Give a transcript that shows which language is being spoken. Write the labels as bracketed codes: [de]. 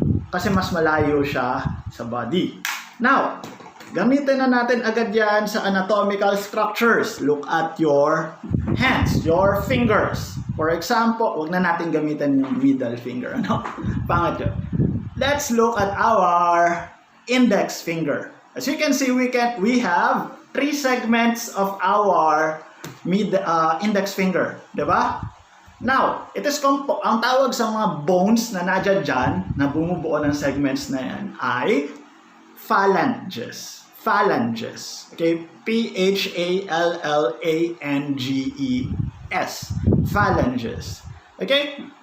[tl] Kasi mas malayo siya sa body. Now, gamitin na natin agad yan sa anatomical structures. [en] Look at your hands, your fingers. For example, [tl] wag na natin gamitin yung middle finger. Pangit yun. [en] Let's look at our index finger. As you can see, we have 3 segments of our index finger, di ba? [tl] Now, ang tawag sa mga bones na nadyan dyan, na bumubuo ng segments na yan, ay phalanges. [en] Phalanges. Okay? P-H-A-L-L-A-N-G-E-S. Phalanges. Okay?